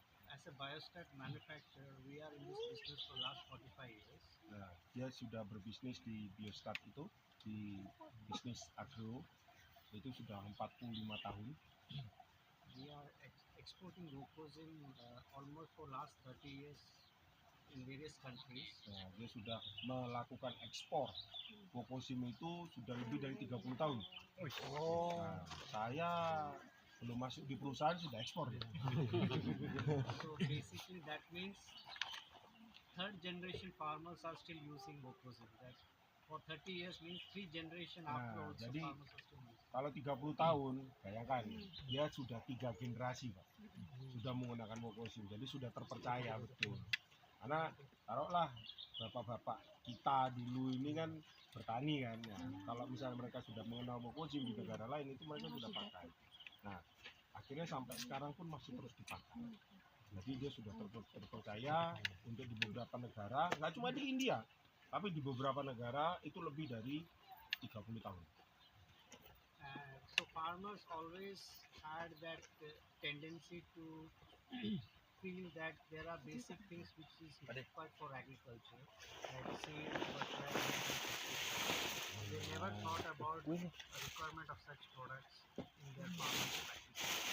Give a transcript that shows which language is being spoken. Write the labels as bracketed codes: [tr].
[en] As a biostat manufacturer, we are in this business for last 45 years. [id] Nah, dia sudah berbisnis di Biostat itu, di bisnis agro itu sudah 45 tahun. We are exporting wukosim almost for last 30 years in various countries. Nah, dia sudah melakukan ekspor wukosim itu sudah lebih dari 30 tahun. Nah, saya belum masuk di perusahaan sudah ekspor ya. [en] So basically that means third generation farmers are still using wukosim. That for 30 years means 3 generation after Nah, also [id] jadi [en] farmers are still using. [id] kalau 30 tahun, bayangkan dia sudah 3 generasi, Pak. Sudah menggunakan wukosim. Jadi sudah terpercaya betul. Karena taruhlah bapak-bapak kita dulu ini kan bertani kan ya. Kalau misalnya mereka sudah mengenal wukosim di negara lain itu mereka sudah pakai. Nah, akhirnya sampai sekarang pun masih terus dipakai. Jadi dia sudah terpercaya untuk di beberapa negara, nggak cuma di India, tapi di beberapa negara itu lebih dari 30 tahun. [en] So farmers always had that tendency to feel that there are basic things which is required for agriculture, like seed, fertilizer, pesticide. They never thought about the requirement of such products in their farming practices.